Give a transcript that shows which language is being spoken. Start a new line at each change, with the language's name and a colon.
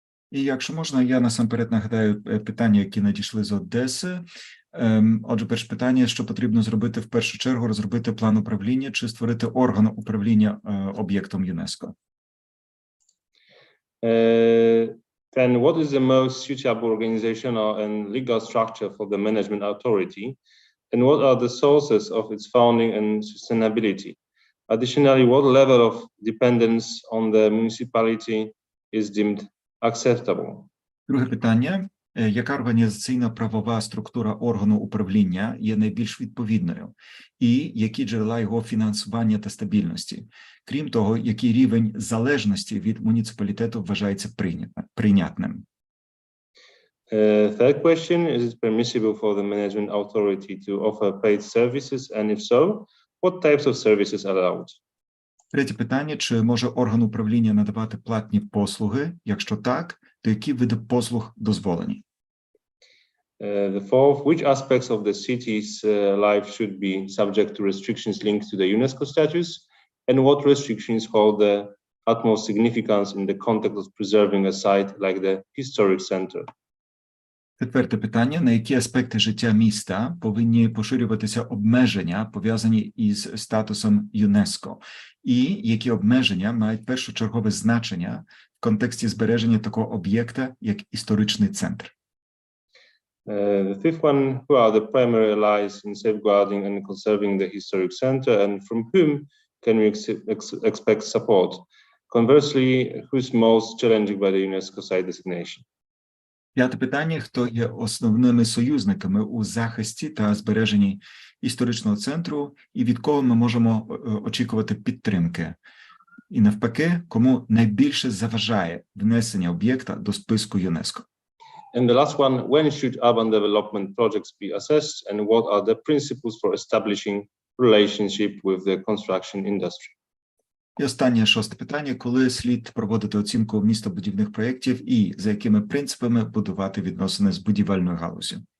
Ukrainian: І якщо можна, я насамперед нагадаю питання, які надійшли з Одеси. Отже, перше питання, що потрібно зробити в першу чергу, розробити план управління чи створити орган управління об'єктом ЮНЕСКО?
English: Then what is the most suitable organizational and legal structure for the management authority? And what are the sources of its founding and sustainability? Additionally, what level of dependence on the municipality is deemed acceptable?
Ukrainian: Друге питання. Яка організаційна правова структура органу управління є найбільш відповідною? І які джерела його фінансування та стабільності? Крім того, який рівень залежності від муніципалітету вважається прийнятним?
English: Third question, is it permissible for the management authority to offer paid services? And if so, what types of services are allowed?
Ukrainian: Третє питання, чи може орган управління надавати платні послуги? Якщо так, то які види послуг дозволені?
English: The fourth, which aspects of the city's life should be subject to restrictions linked to the UNESCO status? And what restrictions hold the utmost significance in the context of preserving a site like the historic center?
Ukrainian: Четверте питання, на які аспекти життя міста повинні поширюватися обмеження, пов'язані із статусом ЮНЕСКО? І які обмеження мають першочергове значення в контексті збереження такого об'єкта, як історичний центр?
English: The fifth one, who are the primary allies in safeguarding and conserving the historic center, and from whom can we expect support? Conversely, who is most challenged by the UNESCO site designation?
Ukrainian: П'яте питання, хто є основними союзниками у захисті та збереженні історичного центру, і від кого ми можемо очікувати підтримки? І навпаки, кому найбільше заважає внесення об'єкта до списку ЮНЕСКО?
English: And the last one, when should urban development projects be assessed, and what are the principles for establishing relationship with the construction industry?
Ukrainian: І останнє, шосте питання, коли слід проводити оцінку містобудівних проєктів і за якими принципами будувати відносини з будівельною галуззю?